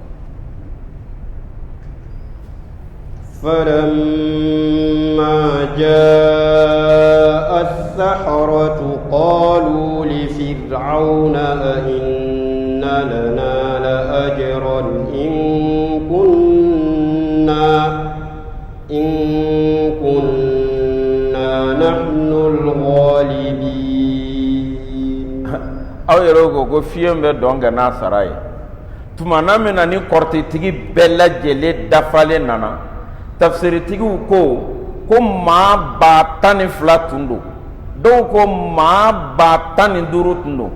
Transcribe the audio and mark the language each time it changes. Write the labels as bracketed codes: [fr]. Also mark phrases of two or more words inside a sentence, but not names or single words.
[ar] فلما جاء السحرة قالوا لفرعون أئن لنا لأجرا إن كنا نحن الغالبين [bm] aw yɛrɛ ko fiɲɛ bɛ dɔn ka n'a sara ye tuma na min na ni kɔrɔtitigi bɛɛ lajɛlen dafalen nana tafsiritigiw ko maa 12,000 tun don dɔw ko maa 15,000 tun don